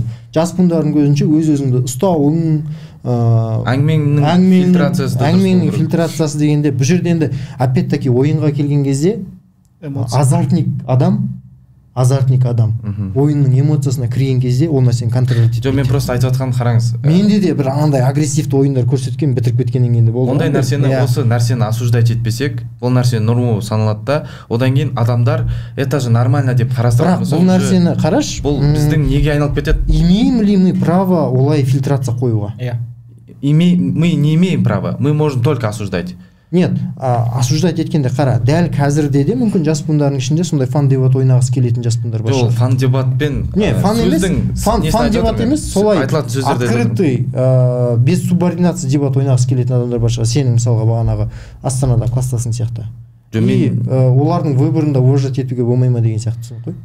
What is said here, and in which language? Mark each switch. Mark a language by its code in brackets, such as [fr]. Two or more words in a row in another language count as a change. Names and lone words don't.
[kk] Жас буындардың көзінше өз-өзіңді ұстауың, әңгіменің фильтрациясы дегенде, бұл жерде енді опять-таки ойынға келген кезде азартник адам ойынның эмоциясына кірген кезде ол нәрсені контролировать етпейді. Жоқ, мен просто айтып жатқанымды қараңыз. Менде де бір андай агрессивті ойындар көрсеткен, бітіріп кеткеннен кейін де болды. Ондай нәрсені, осы нәрсені осуждать етпесек, бұл нәрсе норма саналады да, одан кейін адамдар [ru] это же нормально [kk] деп қарастырады. Бірақ бұл нәрсені қараш, бұл біздің неге айналып кетеді? [ru] Имеем ли мы право [kk] олай фильтрация қоюға? [ru] Мы не имеем права, мы можем только осуждать. [kk] Нет, осуждать еткенде қара, дәл қазірде де мүмкін жас буындардың ішінде сондай фан дебат ойнағысы келетін жас буындар бар. Жоқ, фан дебатпен фан дебат емес, солай [ru] открытый, без субординации [kk] дебат ойнағысы келетін адамдар бар шығар. Сенің мысалға бағанағы Астанада класстасың сияқты. И олардың выборында уважать етуге болмай ма деген сияқтысың ғой.